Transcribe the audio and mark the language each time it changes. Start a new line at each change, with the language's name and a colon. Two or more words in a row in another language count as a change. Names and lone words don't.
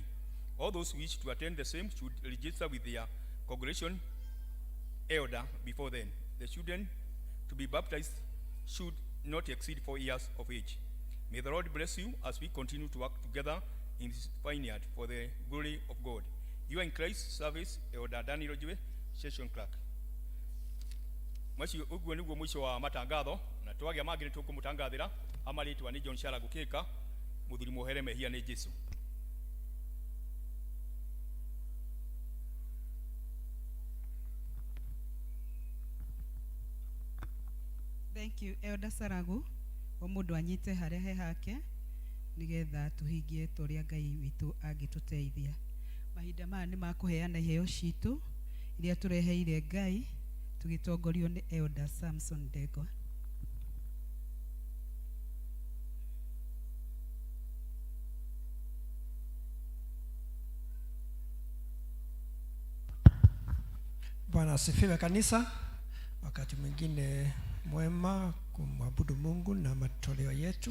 English: All those who wish to attend the same should register with their congregation elder before then. The children to be baptized should not exceed 4 years of age. May the Lord bless you as we continue to work together in this vineyard for the glory of God. You are in Christ service, Elder Daniel Joe, Session Clerk.
Kikuyu: Mwashi uguo niguo mwisho wa matangatho na twagia mangire tukumutangathira amaritwa ni John Shara Gukika muthuri muhere mehia ni Jesu.
English: Thank you
Kikuyu: Elder Saragu wa mundu anyite haria he hake nigetha tuhingie turia Ngai witu angituteithia. Mahinda maya ni makuheana iheo citu iria tureheire Ngai tugitongorio ni Elder Samson Dego.
Swahili: Bwana asifiwe kanisa. Wakati mwingine mwema kumwabudu Mungu na matoleo yetu.